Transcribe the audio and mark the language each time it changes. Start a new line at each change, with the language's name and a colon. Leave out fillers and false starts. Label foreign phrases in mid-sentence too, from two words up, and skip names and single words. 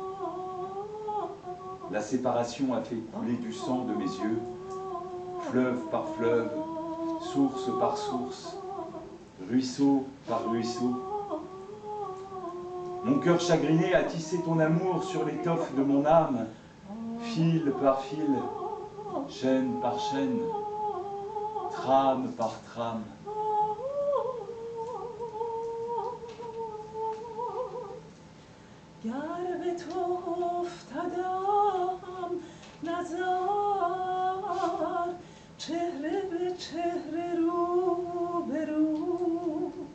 French: La séparation a fait couler du sang de mes yeux, fleuve par fleuve, source par source, ruisseau par ruisseau. Mon cœur chagriné a tissé ton amour sur l'étoffe de mon âme, fil par fil, chaîne par chaîne, trame par trame.
Persian: گر به تو افتادم نظر چهره به چهره رو به رو